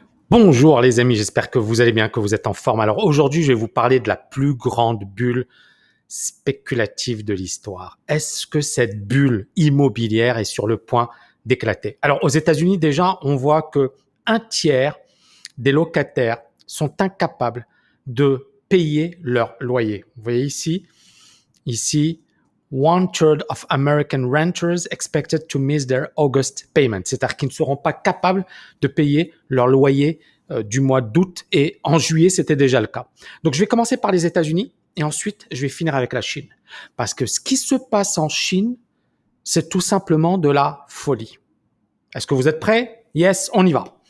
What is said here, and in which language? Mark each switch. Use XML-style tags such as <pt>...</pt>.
<fr>Bonjour les amis, j'espère que vous allez bien, que vous êtes en forme. Alors aujourd'hui, je vais vous parler de la plus grande bulle spéculative de l'histoire. Est-ce que cette bulle immobilière est sur le point d'éclater? Alors aux États-Unis, déjà, on voit que un tiers des locataires sont incapables de payer leur loyer. Vous voyez ici,</fr> <en>1/3 of American renters expected to miss their August payment.</en> <fr>C'est-à-dire qu'ils ne seront pas capables de payer leur loyer du mois d'août, et en juillet, c'était déjà le cas. Donc, je vais commencer par les États-Unis et ensuite, je vais finir avec la Chine. Parce que ce qui se passe en Chine, c'est tout simplement de la folie. Est-ce que vous êtes prêts? Yes, on y va.</fr>